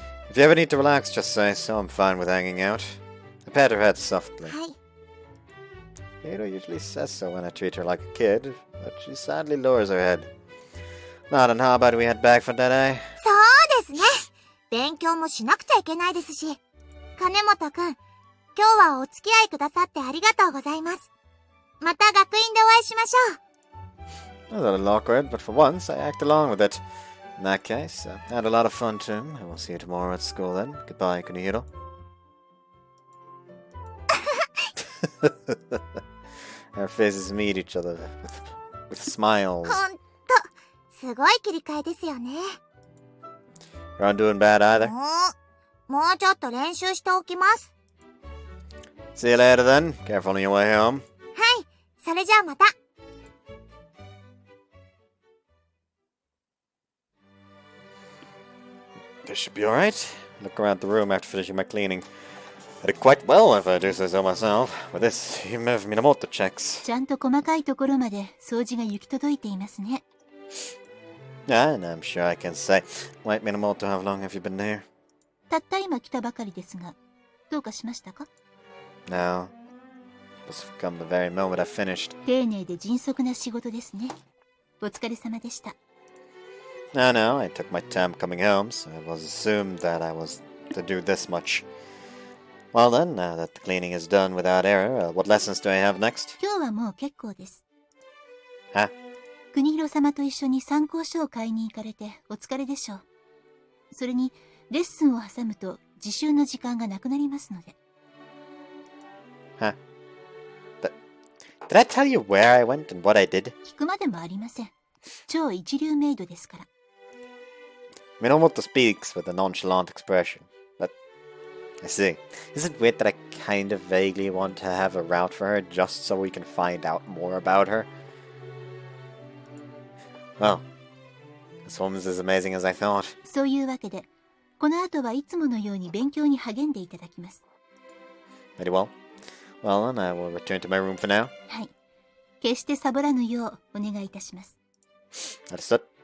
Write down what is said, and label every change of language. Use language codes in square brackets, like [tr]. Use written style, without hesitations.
[en] If you ever need to relax, just say so. I'm fine with hanging out. I pat her head softly. [ja] はい。 [en] Kunihiro usually says so when I treat her like a kid, but she sadly lowers her head. Now then, how about we head back for today? [ja] そうですね。勉強もしなくちゃいけないですし。金本くん、今日はお付き合いくださってありがとうございます。また学院でお会いしましょう。 [en] That was a little awkward, but for once I act along with it. In that case, I had a lot of fun too. I will see you tomorrow at school then. Goodbye, Kunihiro. Our faces meet each other with smiles. [ja] ほんと、すごい切り替えですよね。 [en] You're not doing bad either. [ja] もうちょっと練習しておきます。 [en] See you later then. Careful on your way home. [ja] はい、それじゃあまた。 [en] This should be alright. Look around the room after finishing my cleaning. I did quite well if I do say so myself. With this, even if Minamoto checks. [ja] ちゃんと細かいところまで掃除が行き届いていますね。 [en] Yeah, and I'm sure I can say. Wait, Minamoto, how long have you been here? [ja] たった今来たばかりですが、どうかしましたか？ [en] No. Must have come the very moment I finished. [ja] 丁寧で迅速な仕事ですね。お疲れ様でした。 [en] No, I took my time coming home, so it was assumed that I was to do this much. Well then, now that the cleaning is done without error, what lessons do I have next? [ja] 今日はもう結構です。 [en] Huh? [ja] 国広様と一緒に参考書を買いに行かれてお疲れでしょう。それにレッスンを挟むと自習の時間がなくなりますので。 [en] Huh? Did I tell you where I went and what I did? [ja] 聞くまでもありません。超一流メイドですから。 [en] Minamoto speaks with a nonchalant expression. But I see. Is it weird that I kind of vaguely want to have a route for her just so we can find out more about her? Well, this woman's as amazing as I thought. [ja] そういうわけで、この後はいつものように勉強に励んでいただきます。 [en] Very well. Well, then I will return to my room for now. [ja] はい。決してサボらぬようお願いいたします。 [en] Understood.